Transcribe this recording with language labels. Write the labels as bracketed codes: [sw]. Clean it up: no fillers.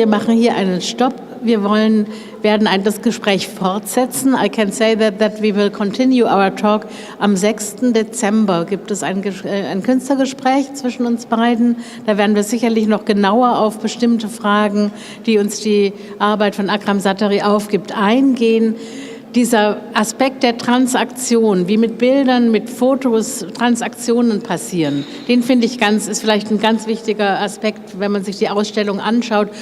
[de] Wir machen hier einen Stopp. Wir werden das Gespräch fortsetzen. [en] I can say that we will continue our talk. [de] Am 6. Dezember gibt es ein Künstlergespräch zwischen uns beiden. Da werden wir sicherlich noch genauer auf bestimmte Fragen, die uns die Arbeit von Akram Zaatari aufgibt, eingehen. Dieser Aspekt der Transaktion, wie mit Bildern, mit Fotos Transaktionen passieren, den finde ich ist vielleicht ein ganz wichtiger Aspekt, wenn man sich die Ausstellung anschaut.